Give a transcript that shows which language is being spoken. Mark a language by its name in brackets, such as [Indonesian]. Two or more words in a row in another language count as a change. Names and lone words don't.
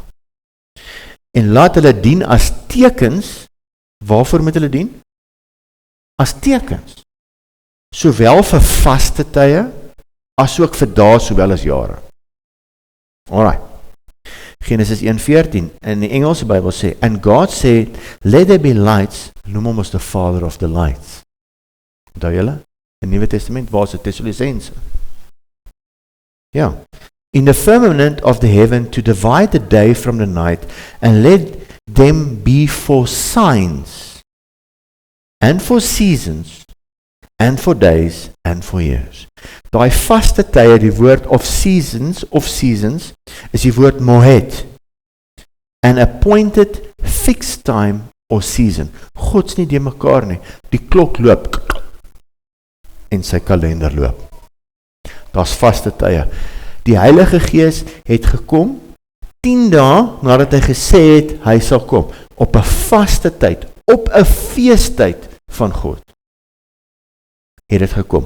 [Afrikaans] En laat hulle dien as tekens. Waarvoor moet hulle dien? As tekens. Sowel vir vaste tye, as ook vir dae, sowel as jare. Alright. Genesis 1:14, in die Engelse Bybel sê, [English] and God said, let there be lights, [Afrikaans] noem hom as [English] the father of the lights. [Afrikaans] Onthou julle? In die Nuwe Testament was dit Thessalisense. Ja. [English] In the firmament of the heaven to divide the day from the night, and let them be for signs, and for seasons, and for days, and for years. [Afrikaans] Daai vaste tye, die woord of seasons, is die woord moed. [English] An appointed fixed time or season. [Afrikaans] God's nie die mekaar nie. Die klok loop, en sy kalender loop. Daar's vaste tye. Die Heilige Gees het gekom, 10 dae nadat hy gesê het, hy sal kom, op 'n vaste tyd, op 'n feestyd van God, het dit gekom.